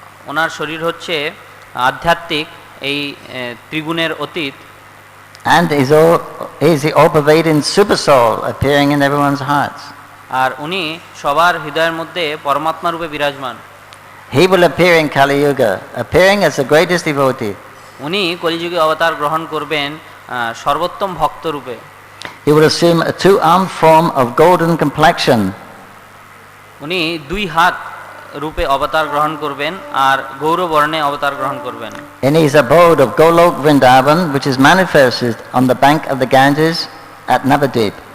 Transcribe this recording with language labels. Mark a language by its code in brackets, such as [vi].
[bn] ওনার শরীর হচ্ছে আধ্যাত্মিক, এই ত্রিগুণের অতীত, [en] and is the all-pervading super soul appearing in everyone's hearts. [bn] আর উনি সবার হৃদয়ের মধ্যে পরমাত্মা রূপে বিরাজমান। [en] He will appear in Kali Yuga, appearing as the greatest devotee. [bn] উনি কলিযুগে অবতার গ্রহণ করবেন সর্বোত্তম ভক্ত রূপে। [en] He will assume a two-armed form of golden complexion. [bn] উনি দুই হাত রূপে অবতার গ্রহণ করবেন আর গৌরবর্ণে অবতার গ্রহণ করবেন। [en] In his abode of Golok Vrindavan, which is manifested on the bank of the Ganges at Navadvip.